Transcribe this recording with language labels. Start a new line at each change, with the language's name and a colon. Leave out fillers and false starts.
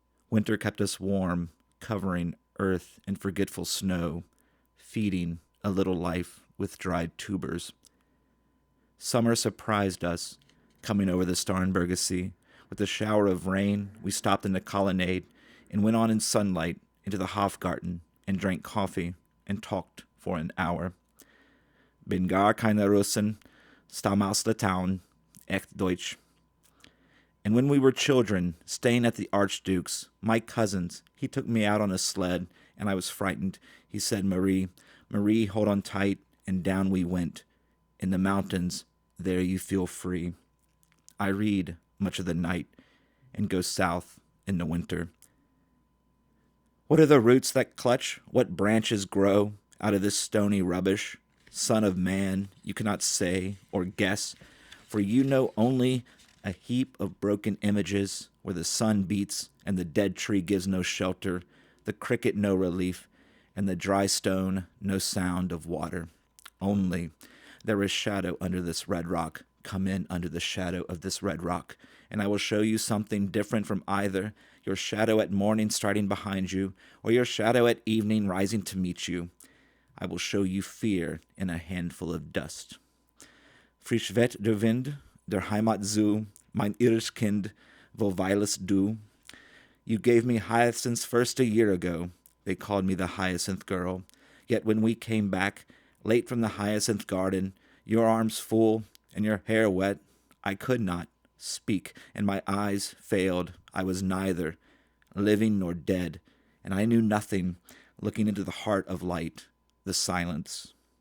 English: Winter kept us warm, covering earth in forgetful snow, feeding a little life with dried tubers. Summer surprised us, coming over the Starnberger Sea. With a shower of rain, we stopped in the colonnade and went on in sunlight into the Hofgarten and drank coffee and talked for an hour.
German: Bin gar keine Russen, stamm aus der Town, echt Deutsch.
English: And when we were children, staying at the Archduke's, my cousins, he took me out on a sled, and I was frightened. He said, Marie, Marie, hold on tight, and down we went. In the mountains, there you feel free. I read much of the night and go south in the winter. What are the roots that clutch? What branches grow out of this stony rubbish? Son of man, you cannot say or guess, for you know only a heap of broken images where the sun beats and the dead tree gives no shelter, the cricket no relief, and the dry stone no sound of water. Only there is shadow under this red rock. Come in under the shadow of this red rock, and I will show you something different from either, your shadow at morning striding behind you, or your shadow at evening rising to meet you. I will show you fear in a handful of dust.
German: Frisch weht der Wind, der Heimat zu, mein irdisches Kind, wo weilest du?
English: You gave me hyacinths first a year ago. They called me the hyacinth girl. Yet when we came back, late from the hyacinth garden, your arms full and your hair wet, I could not speak, and my eyes failed. I was neither living nor dead, and I knew nothing, looking into the heart of light, the silence.